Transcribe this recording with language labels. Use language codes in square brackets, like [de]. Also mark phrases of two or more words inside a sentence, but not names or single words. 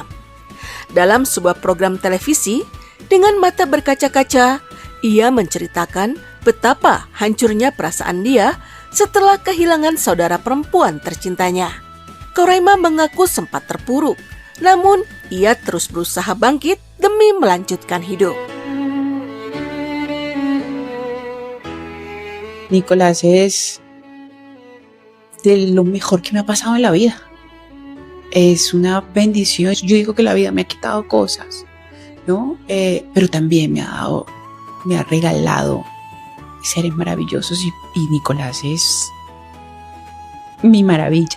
[id] Dalam sebuah program televisi, dengan mata berkaca-kaca, ia menceritakan betapa hancurnya perasaan dia setelah kehilangan saudara perempuan tercintanya. Korema mengaku sempat terpuruk, namun ia terus berusaha bangkit demi melanjutkan hidup. [es] Nicolás es de lo mejor que me ha pasado en la vida. Es una bendición. Yo digo que la vida me ha quitado cosas, ¿no? Pero también me ha regalado seres maravillosos y Nicolás es mi maravilla.